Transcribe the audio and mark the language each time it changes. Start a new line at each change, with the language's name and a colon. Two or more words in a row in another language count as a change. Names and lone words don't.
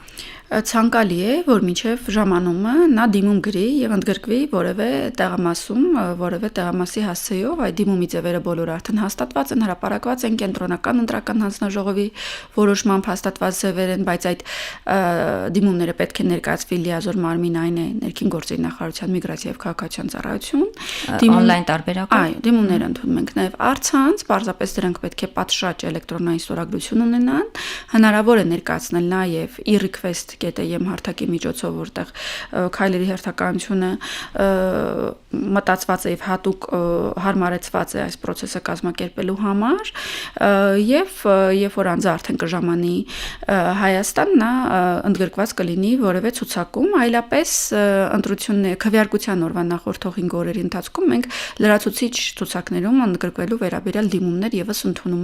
Armenian: Ցանկալի է, որ մինչև ժամանումը նա դիմում գրի եւ ընդգրկվի որևէ տեղամասում, որևէ տեղամասի հասցեով, այդ դիմումի ձևերը բոլորը արդեն հաստատված են, հրապարակված են կենտրոնական ընտրական հանձնաժողովի որոշմամբ հաստատված ձևեր են, բայց այդ դիմումները պետք է ներկայացվի լիազոր մարմին այն է ներքին գործերի նախարարության միգրացիա եւ քաղաքացիական ծառայություն, on-line տարբերակով։ Այո, դիմումներ ընդունում ենք նաեւ առցանց, պարզապես դրանք պետք է պատշաճ էլեկտրոնային ստորագրություն ունենան, հնարավոր է ներկայացնել նաեւ e-request.am հարթակի միջոցով, որտեղ քայլերի հերթականությունը մտածված է եւ հատուկ հարմարեցված է այս process-ը կազմակերպելու համար եւ երբ որ անձը արդեն կժամանի Հայաստան, նա ընդգրկված կլինի որևէ ցուցակում, այլապես ընտրությունների քվեարկության օրվա նախորդ 5 օրերի ընթացքում մենք լրացուցիչ ցուցակներում ընդգրկվելու վերաբերյալ դիմումներ եւս ընդունում